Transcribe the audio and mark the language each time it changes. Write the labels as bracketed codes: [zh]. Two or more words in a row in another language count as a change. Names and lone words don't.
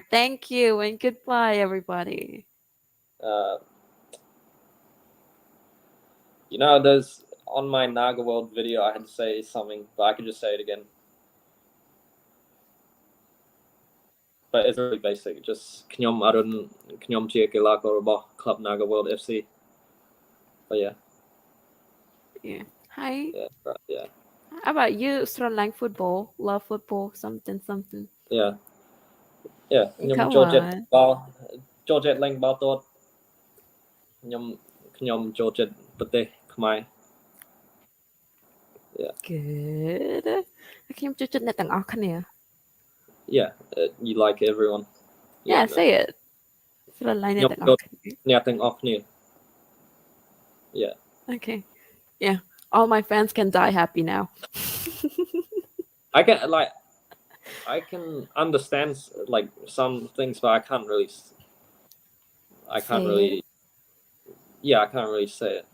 [en] Thank you and goodbye, everybody. uh there's on my Naga World video I had to say something, but I could just say it again. But it's really basic. [km] Just ខ្ញុំអរុនខ្ញុំជាកីឡាកររបស់ Club Naga World FC. [en] But yeah, Yeah. Hi. yeah, right, yeah, How about you? Strong football, love football, something, something. yeah, yeah. [km] ខ្ញុំ [en] Come [km] ចូលចិត្ត [en] on. [km] បាល់ចូលចិត្តលេងបាល់ទាត់ខ្ញុំខ្ញុំចូលចិត្តប្រទេសខ្មែរ Yeah, [en] Good. [km] ខ្ញុំចូលចិត្តអ្នកទាំងអស់គ្នា [en] yeah. You like everyone. Yeah, Yeah, no. say it. [km] ស្រឡាញ់អ្នក ខ្ញុំ ទាំងអ ចូល ស់គ្នា អ្នកទាំងអស់គ្នា Yeah. [en] Okay. Yeah. All my fans can die happy now. I can understand like some things, but I can't really Say it. yeah, I can't really say it.